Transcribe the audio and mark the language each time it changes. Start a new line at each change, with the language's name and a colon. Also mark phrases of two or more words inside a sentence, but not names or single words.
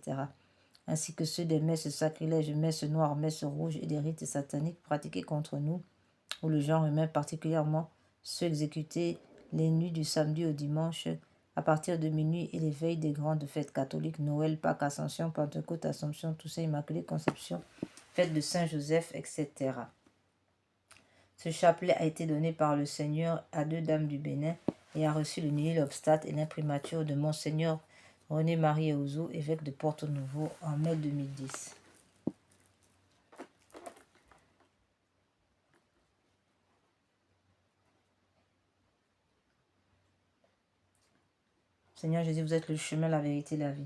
French: Ainsi que ceux des messes sacrilèges, messes noires, messes rouges et des rites sataniques pratiqués contre nous, ou le genre humain, particulièrement ceux exécutés les nuits du samedi au dimanche, à partir de minuit et les veilles des grandes fêtes catholiques, Noël, Pâques, Ascension, Pentecôte, Assomption, Toussaint, Immaculée Conception, fête de Saint-Joseph, etc. Ce chapelet a été donné par le Seigneur à 2 dames du Bénin et a reçu le
Latin: nihil obstat
French: et l'imprimature de Monseigneur René-Marie Eouzou, évêque de Porto-Novo, en mai 2010. Seigneur Jésus, vous êtes le chemin, la vérité, la vie.